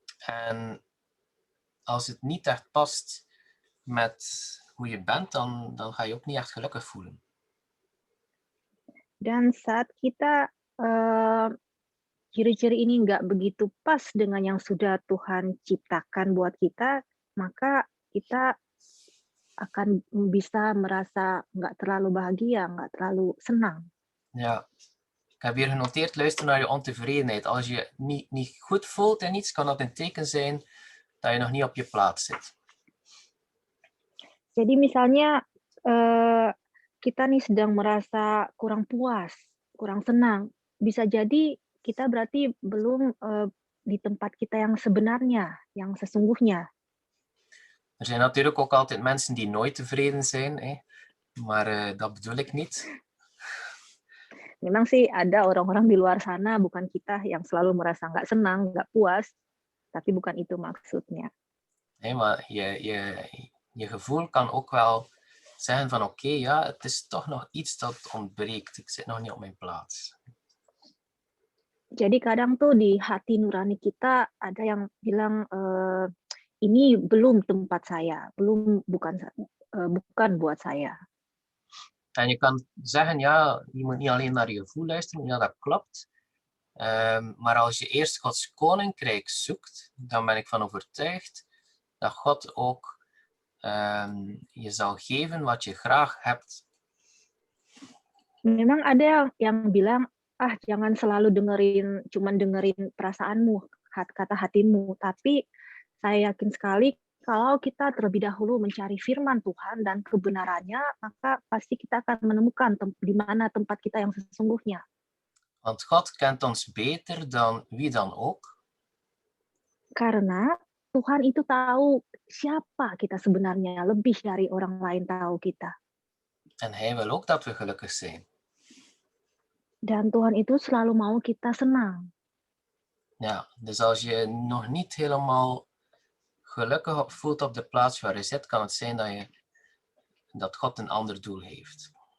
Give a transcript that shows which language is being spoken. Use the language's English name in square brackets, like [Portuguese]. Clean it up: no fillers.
[Dutch] En als het niet echt past met hoe je bent, dan ga je ook niet echt gelukkig voelen. [Indonesian] Dan saat kita ciri-ciri ini nggak begitu pas dengan yang sudah Tuhan ciptakan buat kita, maka kita akan bisa merasa nggak terlalu bahagia, nggak terlalu senang. [Dutch] Ja, ik heb hier genoteerd, luister naar je ontevredenheid. Als je niet goed voelt in iets, kan dat een teken zijn dat je nog niet op je plaats zit. [Indonesian] Jadi misalnya kita nih sedang merasa kurang puas, kurang senang, bisa jadi kita berarti belum di tempat kita yang sebenarnya, yang sesungguhnya. [Dutch] Er zijn natuurlijk ook altijd mensen die nooit tevreden zijn, maar dat bedoel ik niet. [Indonesian] Memang sih ada orang-orang di luar sana, bukan kita, yang selalu merasa nggak senang, nggak puas, tapi bukan itu maksudnya. [Dutch] Nee, maar je gevoel kan ook wel zeggen van oké, het is toch nog iets dat ontbreekt. Ik zit nog niet op mijn plaats. [Indonesian] Jadi kadang tuh di hati nurani kita ada yang bilang ini belum tempat saya, bukan buat saya. [Dutch] En je kan zeggen, je moet niet alleen naar je gevoel luisteren, ja, dat klopt. Maar als je eerst Gods koninkrijk zoekt, dan ben ik van overtuigd dat God ook je zal geven wat je graag hebt. [Indonesian] Memang ada yang bilang, jangan selalu cuman dengerin perasaanmu, kata hatimu, tapi saya yakin sekali kalau kita terlebih dahulu mencari firman Tuhan dan kebenarannya, maka pasti kita akan menemukan di mana tempat kita yang sesungguhnya. [Dutch] Want God kent ons beter dan wie dan ook. [Indonesian] Karena Tuhan itu tahu siapa kita sebenarnya, lebih dari orang lain tahu kita. [Dutch] En Hij wil ook dat we gelukkig zijn. [Indonesian] Dan Tuhan itu selalu mau kita senang. [Dutch] Ja, dus als je nog niet helemaal gelukkig voelt op de plaats waar je zit, kan het zijn dat God een ander doel heeft.